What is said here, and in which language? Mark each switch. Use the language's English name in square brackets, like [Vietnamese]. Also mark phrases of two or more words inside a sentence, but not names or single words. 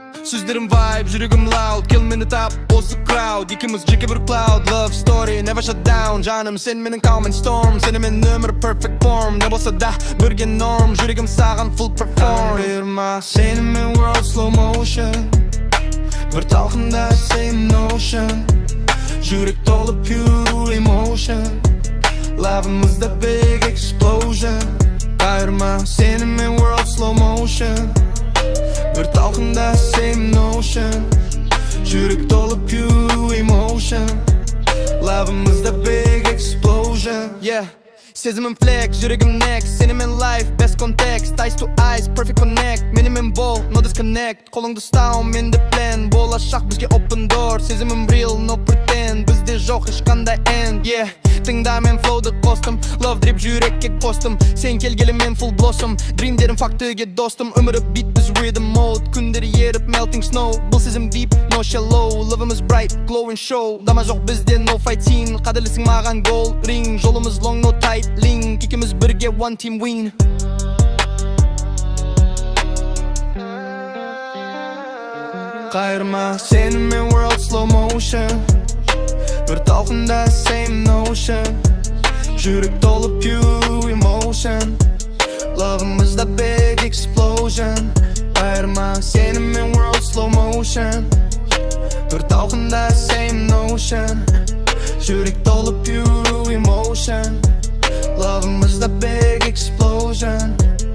[Kazakh] Сөздерім vibe, жүрегім loud, кел мені тап, осы crowd. Екеуіміз жеке бір [English] cloud, love story, never shut down. [Kazakh] Жаным, сен менің [English] calm and storm, [Kazakh] сенімен өмір [English] perfect form. [Kazakh] Не болса да, бірге norm, жүрегім саған [English] full perform. [Kazakh] Қайырма, сенімен [English] world slow motion, [Kazakh] бір толқында [English] same notion. [Kazakh] Жүрек толы [English] pure emotion, love'ымызда big explosion. [Kazakh] Қайырма, сенімен [English] world slow motion, [Kazakh] бір толқында [English] same notion. [Kazakh] Жүрек толы [English] pure emotion, love'ымызда big explosion. Yeah, сезімім flex, жүрегім next. Сенімен life, best context. Eyes to eyes, perfect connect. [Kazakh] Менімен бол, [English] no disconnect. [Kazakh] Қолыңды ұстау, менде plan. Болашақ бізге [English] open door. Сезімім real, no pretend. [Kazakh] Бізде жоқ ешқандай end. Yeah, тыңда мен flow'ды қостым. [English] Love drip [Kazakh] жүрекке қостым. Сен келгелі мен [English] full blossom. [Kazakh] Dreamдерім фактіге достым. Өмірі beat біз [English] rhythm mode. [Kazakh] Күндері еріп [English] melting snow. [Kazakh] Бұл сезім deep, [English] no shallow. Love'ымыз bright, glowing show. [Kazakh] Дама жоқ бізде [English] no fighting. [Kazakh] Қадірлісің маған [English] gold ring. [Kazakh] Жолымыз [English] long, no tight link. [Kazakh] Екеуіміз бірге [English] one team win. [Kazakh] Қайырма, сенімен [English] world slow motion, [Kazakh] бір толқында [English] same notion. [Kazakh] Жүрек толы [English] pure emotion, love'ымызда big explosion. [Kazakh] Қайырма, сенімен [English] world slow motion, [Kazakh] бір толқында [English] same notion. [Kazakh] Жүрек толы [English] pure emotion, love'ымызда big explosion.